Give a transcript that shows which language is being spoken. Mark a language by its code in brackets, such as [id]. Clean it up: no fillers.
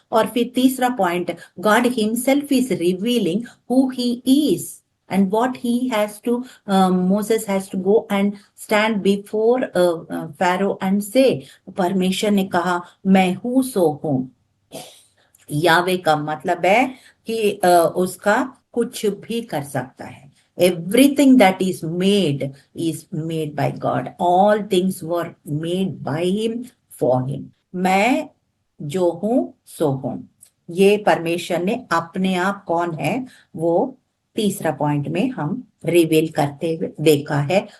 [hi] और फिर तीसरा point, [en] God himself is revealing who he is and what he has to, Moses has to go and stand before Pharaoh and say, [hi] परमेश्वर ने कहा मैं हूं सो हूं। यावे का मतलब है कि उसका कुछ भी कर सकता है। [en] Everything that is made by God. All things were made by him for him. [hi] मैं जो हूं सो हूं। ये परमेश्वर ने अपने आप कौन है वो तीसरा पॉइंट में हम रिवील करते हुए देखा है।